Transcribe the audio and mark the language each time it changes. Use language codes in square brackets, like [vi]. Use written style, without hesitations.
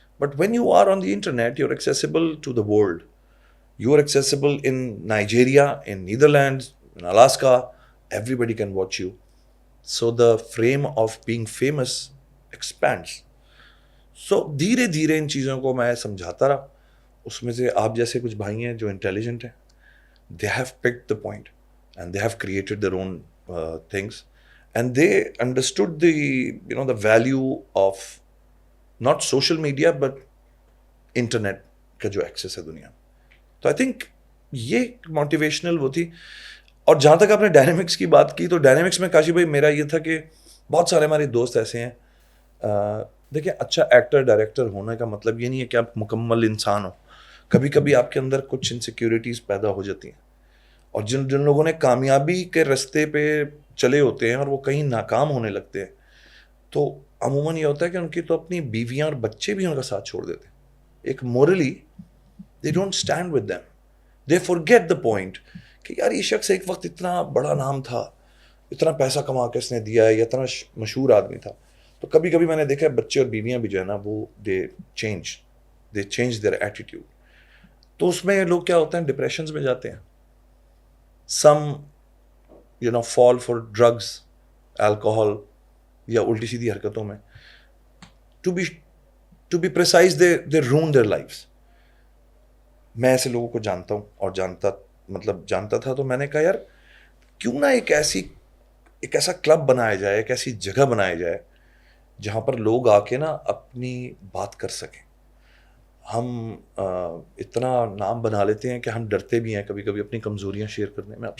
[en] But when you are on the internet you are accessible to the world, you are accessible in Nigeria, in Netherlands, in Alaska, everybody can watch you. So the frame of being famous expands. [ur] سو دھیرے دھیرے ان چیزوں کو میں سمجھاتا رہا. اس میں سے آپ جیسے کچھ بھائی ہیں جو انٹیلیجنٹ ہیں, [en] they have picked the point and they have created their own things and they understood the the value of not social media but internet [ur] کا جو ایکسیس ہے دنیا میں. تو [en] I think [ur] یہ موٹیویشنل وہ تھی. اور جہاں تک آپ نے ڈائنامکس کی بات کی, تو ڈائنامکس میں کاشی بھائی میرا یہ تھا کہ بہت سارے ہمارے دوست ایسے ہیں, دیکھیں اچھا ایکٹر ڈائریکٹر ہونے کا مطلب یہ نہیں ہے کہ آپ مکمل انسان ہو. کبھی کبھی آپ کے اندر کچھ انسیکیورٹیز پیدا ہو جاتی ہیں, اور جن لوگوں نے کامیابی کے رستے پہ چلے ہوتے ہیں اور وہ کہیں ناکام ہونے لگتے ہیں, تو عموماً یہ ہوتا ہے کہ ان کی تو اپنی بیویاں اور بچے بھی ان کا ساتھ چھوڑ دیتے ہیں. [en] ایک morally they don't stand with them, they forget the point [ur] کہ یار یہ شخص ایک وقت اتنا بڑا نام تھا, اتنا پیسہ کما کے اس نے دیا ہے, یا اتنا مشہور آدمی تھا. تو کبھی کبھی میں نے دیکھا ہے بچے اور بیویاں بھی جو ہے نا وہ [en] They change their attitude. [ur] تو اس میں لوگ کیا ہوتے ہیں, ڈپریشنز میں جاتے ہیں. [en] some fall for drugs, [ur] الکوہول, یا الٹی سیدھی حرکتوں میں. [en] To be precise they ruin their lifes. [ur] میں ایسے لوگوں کو جانتا ہوں اور جانتا تھا. تو میں نے کہا یار کیوں نہ ایک ایسا کلب بنایا جائے, ایک ایسی جگہ بنایا جائے جہاں پر لوگ آ کے نا اپنی بات کر سکیں. ہم اتنا نام بنا لیتے ہیں کہ ہم ڈرتے بھی ہیں کبھی کبھی اپنی کمزوریاں شیئر کرنے میں.